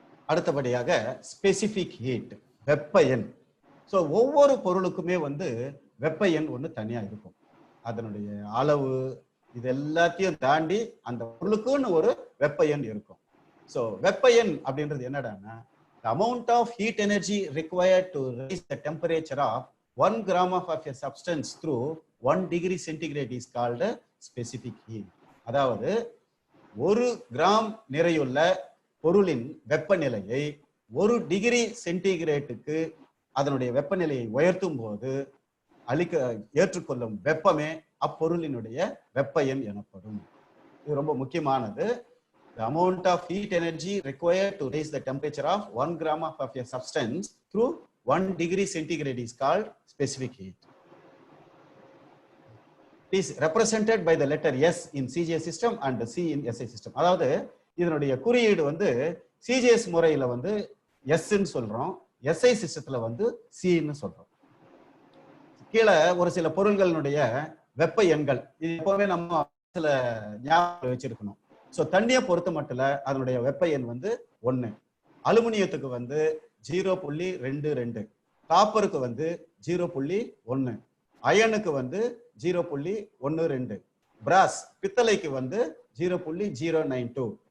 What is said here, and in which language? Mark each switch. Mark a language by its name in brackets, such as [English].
[Tamil] அடுத்தபடியாக specific heat, வெப்ப எண். ஸோ ஒவ்வொரு பொருளுக்குமே வந்து வெப்ப எண் ஒன்று தனியா இருக்கும். அதனுடைய அளவு இது எல்லாத்தையும் தாண்டி அந்த பொருளுக்குன்னு ஒரு வெப்ப எண் இருக்கும். ஸோ வெப்ப எண் அப்படின்றது என்னடான்னா, [English] the amount of heat energy required to raise the temperature of 1 gram of a substance through 1 degree centigrade is called specific heat. [Tamil] அதாவது 1 கிராம் நிறையுள்ள பொருளின் வெப்பநிலையை 1 டிகிரி சென்டிகிரேட்டுக்கு அதனுடைய வெப்பநிலையை உயர்த்தும் போது ஏற்றுக்கொள்ளும் வெப்பமே அப்பொருளினுடைய வெப்ப எண் எனப்படும். இது ரொம்ப முக்கியமானது. [English] The amount of heat energy required to raise the temperature of 1 gram of a substance through 1 degree centigrade is called specific heat. It is represented by the letter S in CGS system and C in SI system. [Tamil] அதாவது இதனுடைய குறியீடு வந்து CGS முறையில வந்து S ன்னு சொல்றோம், SI சிஸ்டத்துல வந்து C ன்னு சொல்றோம். கீழே ஒரு சில பொருள்களுடைய வெப்ப எண்கள் இது எப்பவுமே நம்ம சில ஞாபகம் வச்சிருக்கணும். ஸோ தண்ணியை பொறுத்த மட்டும் அதனுடைய வெப்ப எண் வந்து 1. அலுமினியத்துக்கு வந்து 0.22, காப்பருக்கு வந்து 0.1, அயனுக்கு வந்து 0.12, பிராஸ் பித்தளைக்கு வந்து 0.092,